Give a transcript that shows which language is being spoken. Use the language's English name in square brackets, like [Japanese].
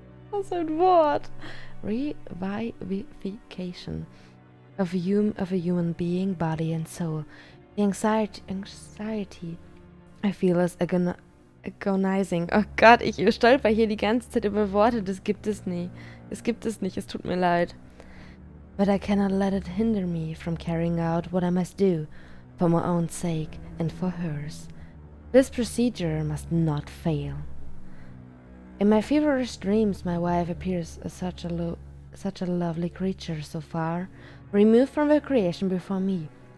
[German] Was ein Wort. Revivification [English] of a human being, body and soul. The anxiety I feel is agonizing. [German] Oh Gott, ich stolper hier die ganze Zeit über Worte, das gibt es nie. Es gibt es nicht, es tut mir leid. [English] But I cannot let it hinder me from carrying out what I must do, for my own sake and for hers. This procedure must not fail. In my feverish dreams, my wife appears as such a lovely creature so far, removed from her creation before me.